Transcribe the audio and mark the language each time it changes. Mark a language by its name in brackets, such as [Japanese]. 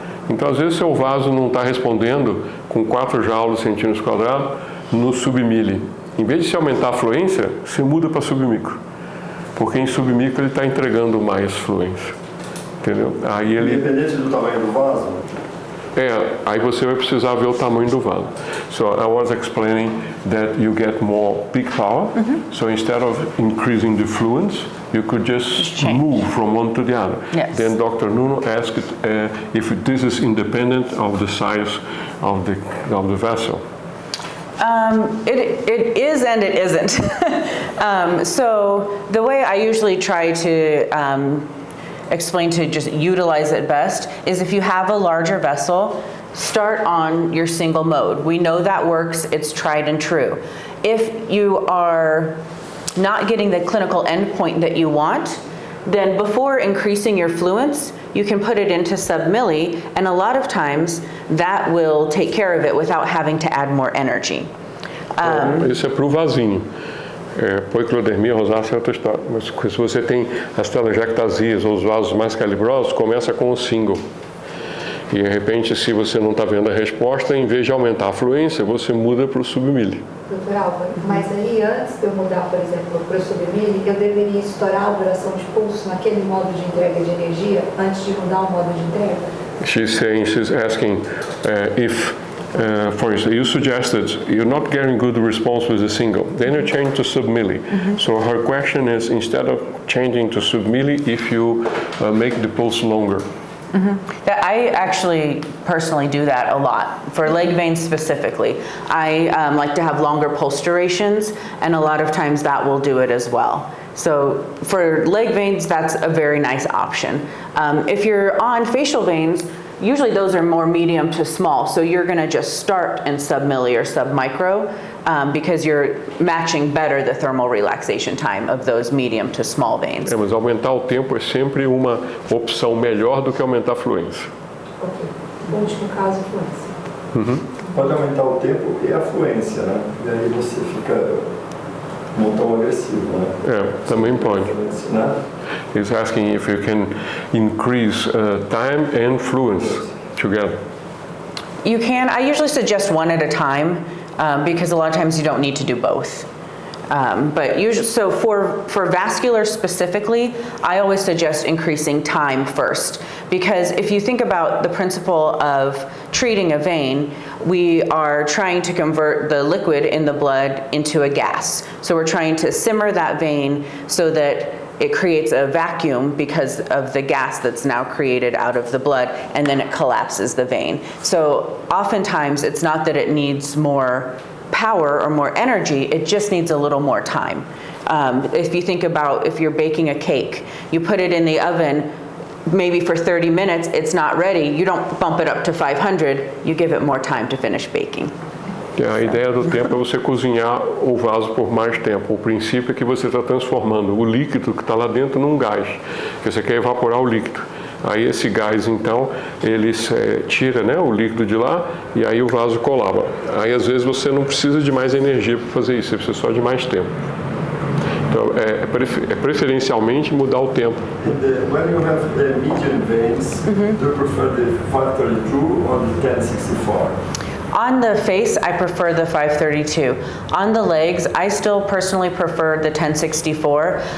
[Portuguese] Então, às vezes, seu vaso não está respondendo com 4 joules centímetros quadrados no submilli. Em vez de se aumentar a fluência, você muda para submicro. Porque em submicro ele está entregando mais fluência. Entendeu? Aí ele... Independente do tamanho do vaso? Aí você vai precisar ver o tamanho do vaso. [English] So I was explaining that you get more peak power. So instead of increasing the fluence, you could just move from one to the other. Yes. Then Dr. Nuno asked if this is independent of the size of the vessel. It is and it isn't. So the way I usually try to explain to just utilize it best is if you have a larger vessel, start on your single mode. We know that works, it's tried and true. If you are not getting the clinical endpoint that you want, then before increasing your fluence, you can put it into sub-milli, and a lot of times that will take care of it without having to add more energy. [Portuguese] Isso é para o vasinho. Poiclodermia rosácea é outra história. Mas se você tem as telangiectasias ou os vasos mais calibrosos, começa com o single. E de repente, se você não está vendo a resposta, em vez de aumentar a fluência, você muda para o submilli. Doutor Alvaro, mas aí antes de eu mudar, por exemplo, para o submilli, eu deveria estourar a duração de pulso naquele modo de entrega de energia antes de mudar o modo de entrega? [English] She's asking if, for instance, you suggested you're not getting good response with the single. Then you change to submilli. So her question is, instead of changing to submilli, if you make the pulse longer. I actually personally do that a lot. For leg veins specifically, I like to have longer pulse durations, and a lot of times that will do it as well. So for leg veins, that's a very nice option. If you're on facial veins, usually those are more medium to small, so you're going to just start in sub-milli or sub-micro because you're matching better the thermal relaxation time of those medium to small veins. [Portuguese] Mas aumentar o tempo é sempre uma opção melhor do que aumentar a fluência. Ok. No último caso, fluência. Pode aumentar o tempo e a fluência, né? E aí você fica não tão agressivo, né? Também pode. Né? [English] He's asking if you can increase time and fluence together. You can. I usually suggest one at a time because a lot of times you don't need to do both. But usually, so for vascular specifically, I always suggest increasing time first, because if you think about the principle of treating a vein, we are trying to convert the liquid in the blood into a gas. So we're trying to simmer that vein so that it creates a vacuum because of the gas that's now created out of the blood, and then it collapses the vein. So oftentimes it's not that it needs more power or more energy, it just needs a little more time. If you think about if you're baking a cake, you put it in the oven maybe for 30 minutes, it's not ready, you don't bump it up to 500, you give it more time to finish baking. [Portuguese] A ideia do tempo é você cozinhar o vaso por mais tempo. O princípio é que você está transformando o líquido que está lá dentro num gás, que você quer evaporar o líquido. Aí esse gás, então, ele tira, né, o líquido de lá e aí o vaso colaba. Aí às vezes você não precisa de mais energia para fazer isso, você precisa só de mais tempo. Então, preferencialmente mudar o tempo. [English] When you have the medium veins, do you prefer the 532 or the 1064? On the face, I prefer the 532. On the legs, I still personally prefer the 1064.